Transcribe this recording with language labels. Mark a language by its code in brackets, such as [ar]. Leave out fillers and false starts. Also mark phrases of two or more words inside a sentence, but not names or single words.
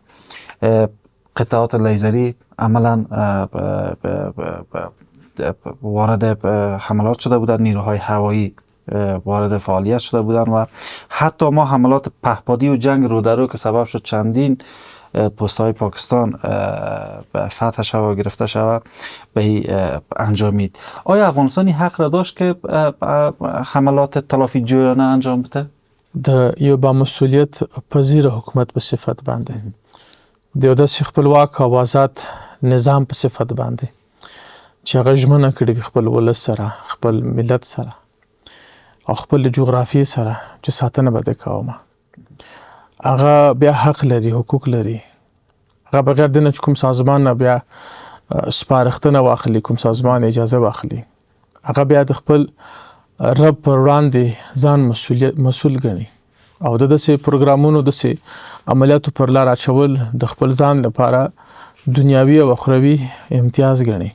[fa] قطعات لیزری عملا وارد حملات شده بودند، نیروهای هوایی وارد فعالیت شده بودند و حتی ما حملات پهپادی و جنگ رودرو که سبب شد چندین پست‌های پاکستان فتح شود و گرفته شود به انجامید. آیا افغانستانی حق را داشت که حملات تلافی جویانه انجام بده؟ [ps] د یو با مسئولیت پذیر حکومت په صفت باندې د یو داسې خپلواک او آزاد نظام په صفت باندې چې هغه ژمنه کړې خپل ولس سره خپل ملت سره او خپل جغرافیې سره چې ساتنه به د کومه هغه بیا حق لري حقوق لري هغه بغیر د نه کوم سازمان نه بیا سپارښتنه واخلي کوم سازمان اجازه واخلي هغه بیا د خپل رب پر وړاندې ځان مسؤل ګڼي او د داسې پروګرامونو داسې عملیاتو پر لار اچول د خپل ځان لپاره دنیاوي او اخروي امتیاز ګڼي.